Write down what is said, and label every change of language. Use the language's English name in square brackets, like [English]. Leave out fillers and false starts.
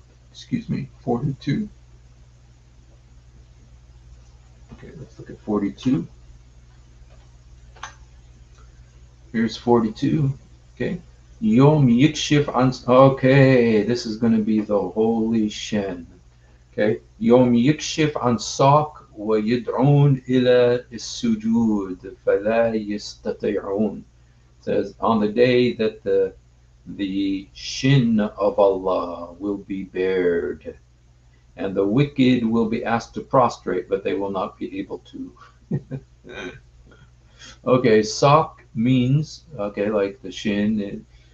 [English] Excuse me, 42. Okay, let's look at 42. Here's 42. Okay. [Arabic] Yom Yikshif an. [English] Okay, this is going to be the holy Shin. Okay. [Arabic] يوم يكشف عن ساق ويدعون إلى السجود فلا يستطيعون. [English] It says on the day that the shin of Allah will be bared, and the wicked will be asked to prostrate, but they will not be able to. Okay, sak means, okay, like the shin.